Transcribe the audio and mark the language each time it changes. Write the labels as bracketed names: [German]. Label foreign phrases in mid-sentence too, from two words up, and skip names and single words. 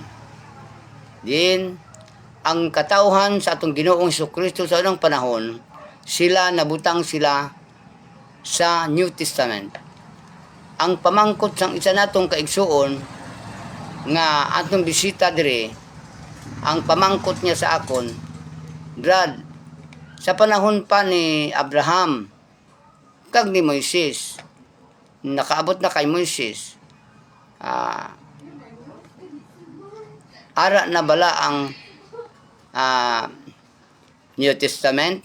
[Cebuano] Din ang katawhan sa atong Ginoong Jesucristo sa unang panahon, sila nabutang sila sa [English] New Testament. [Hiligaynon] Ang pamangkot sang isa natong kaigsuon nga atong bisita dire, ang pamangkot niya sa akon, Brad, sa panahon pa ni Abraham kag ni Moises, nakaabot na kay Moises, ara na bala ang [English] New Testament?